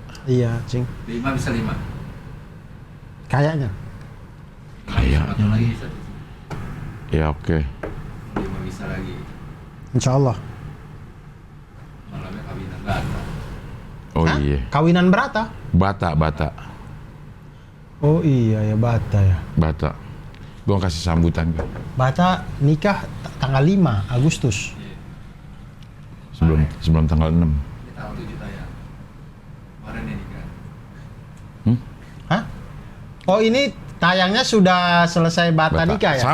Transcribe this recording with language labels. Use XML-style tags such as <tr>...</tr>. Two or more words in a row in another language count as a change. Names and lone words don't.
<id>Iya, Cing. 5 bisa 5. Kayaknya. Satu lagi bisa. Ya oke. 5 bisa lagi.</id> <ar>إن شاء الله.</ar> <id>Malamnya kawinan Bata. Oh Hah? iya. Kawinan Berata? Bata. Oh iya ya, Bata ya. Bata. Gua kasih sambutan gue. Bata nikah tanggal 5 Agustus. Sebelum tanggal 6. Ini tanggal 7 tayang. Kemarin ini kan. Hah? Oh ini tayangnya sudah selesai Bata nikah ya?</id>